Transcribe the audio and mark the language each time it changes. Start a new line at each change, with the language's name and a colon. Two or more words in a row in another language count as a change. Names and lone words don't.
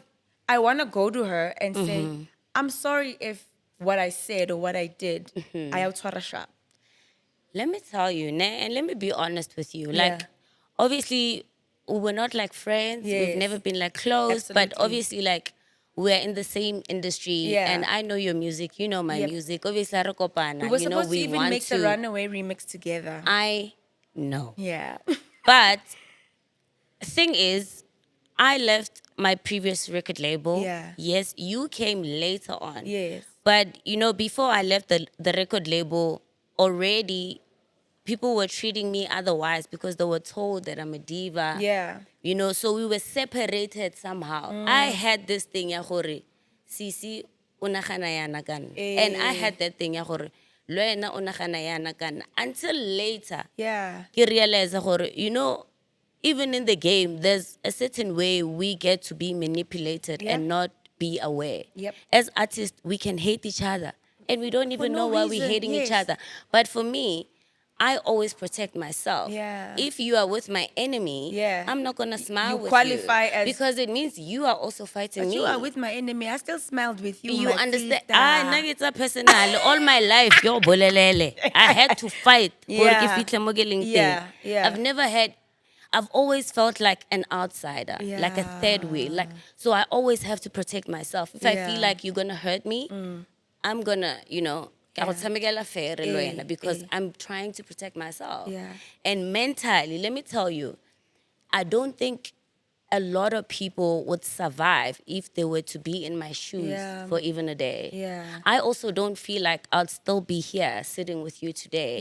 English: I want to go to her and say, I'm sorry if what I said or what I did, I outwara sharp. Let me tell you, and let me be honest with you. Yeah. Like, obviously, we're not like friends. Yes. We've never been like close, but Absolutely. obviously, like, we're in the same industry, Yeah. and I know your music, you know my Yep. music. Obviously,
Tswana: re kopana,
English: We were you know, supposed to we even want make the to. Runaway remix together. I know. Yeah. But thing is, I left my previous record label. Yeah. Yes, you came later on. Yes. But you know, before I left the record label, already people were treating me otherwise because they were told that I'm a diva. Yeah. You know, so we were separated somehow. I had this thing
Tswana: ya gore, Sisi o nagana yana kana.
English: And I Eh. had that thing
Tswana: ya gore, lo wena o nagana yana kana.
English: Until later, Yeah.
Tswana: ke realize gore,
English: you know, even in the game, there's a certain way we get to be manipulated Yeah. and not be aware. Yep. As artists, we can hate each other and we don't even no know why we're reason, hating each yes. other. But for me, I always protect myself. Yeah. If you are with my enemy, Yeah. I'm not gonna smile You with qualify you as- because it means you are also fighting But me. you are with my enemy. I still smiled with you. You my understand? sister. Nagitsa personal. All my life,
Tswana: yo bolelele.
English: I had to fight.
Tswana: Gore ke
English: Yeah.
Tswana: fitlhe mo ke leng teng.
English: Yeah, yeah. I've always felt like an outsider, like a third wheel. Like, so I always have to protect myself. If I feel Yeah. like you're gonna hurt me, I'm gonna, you know, Yeah. I'll tshamekela fair
Tswana: le wena
English: because eh. I'm trying to protect myself. Yeah. And mentally, let me tell you, I don't think a lot of people would survive if they were to be in my shoes Yeah. for even a day. Yeah. I also don't feel like I'll still be here sitting with you today